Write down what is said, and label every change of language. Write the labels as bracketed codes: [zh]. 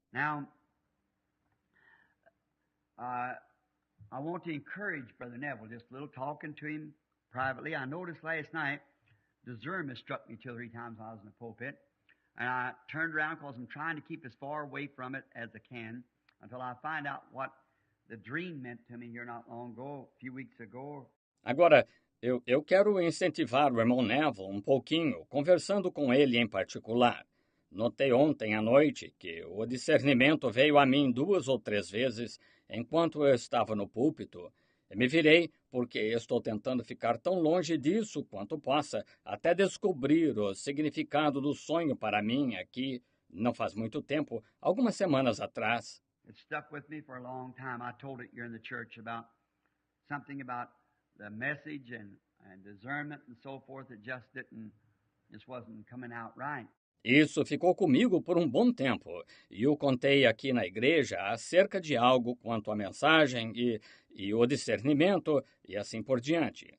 [en] Now, I want to encourage Brother Neville, just a little talking to him privately. I noticed last night, discernment struck me 2 or 3 times while I was in the pulpit. And I turned around because I'm trying to keep as far away from it as I can until I find out what the dream meant to me here not long ago, a few weeks ago. [pt] Agora, eu quero incentivar o irmão Neville um pouquinho, conversando com ele em particular. Notei ontem à noite que o discernimento veio a mim 2 ou 3 vezes enquanto eu estava no púlpito. Me virei porque estou tentando ficar tão longe disso quanto possa, até descobrir o significado do sonho para mim aqui, não faz muito tempo, algumas semanas atrás. [en] It stuck with me for a long time. I told it here in the church about something about the message and discernment and so forth. It just wasn't coming out right. [pt] Isso ficou comigo por um bom tempo, e eu contei aqui na igreja acerca de algo quanto à mensagem e o discernimento e assim por diante.